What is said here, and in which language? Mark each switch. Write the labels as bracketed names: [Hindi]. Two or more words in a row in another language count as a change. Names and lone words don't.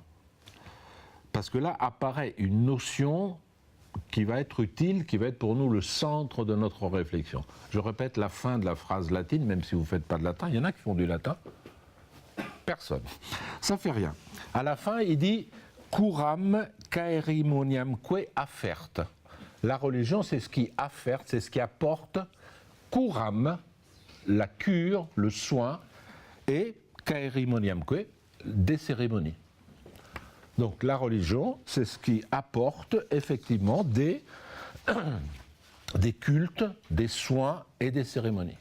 [French] Parce que là apparaît une notion qui va être utile, qui va être pour nous le centre de notre réflexion. Je répète la fin de la phrase latine, même si vous ne faites pas de latin. Il y en a qui font du latin. Personne. Ça ne fait rien. À la fin, il dit « [Latin] curam caerimoniamque affert ». [French] La religion, c'est ce qui afferte, c'est ce qui apporte curam, la cure, le soin, et caerimoniamque, des cérémonies. Donc la religion, c'est ce qui apporte effectivement des cultes, des soins et des cérémonies.